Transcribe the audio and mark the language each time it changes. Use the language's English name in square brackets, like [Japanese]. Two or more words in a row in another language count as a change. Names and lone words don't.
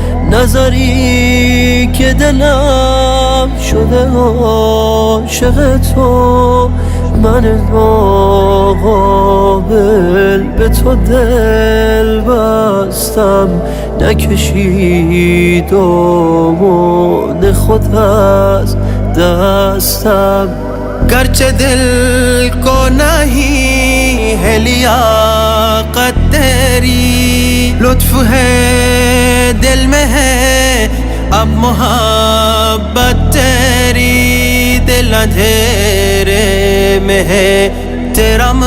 [Persian] نظری که دلم شده عاشق تو من ناقابل به تو دل بستم نکشید دامان خود از دستم [Urdu] گرچه دل کو نہیں ہے لیاقت تیری لطف ہے دل میں ہے اب محبت تیری دل اندھیرے میں ہے تیرا